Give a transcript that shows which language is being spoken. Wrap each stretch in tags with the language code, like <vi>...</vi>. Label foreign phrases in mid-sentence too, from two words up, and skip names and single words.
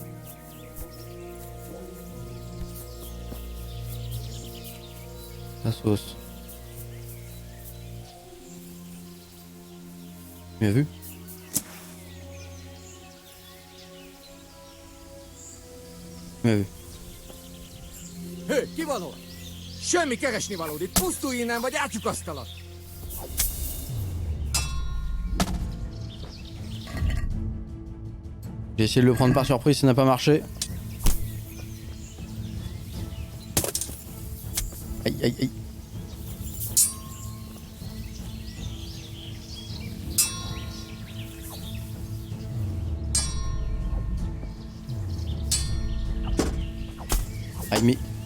<fr>Cassos. Bien vu. Bien vu.</fr> <hu>Hé, kivaló! Semmi keresni valód, itt pusztulj innen, vagy átlyukasztalak!</hu> <fr>J'ai essayé de le prendre par surprise, ça n'a pas marché. Aïe aïe aïe. Aïe mais...</fr>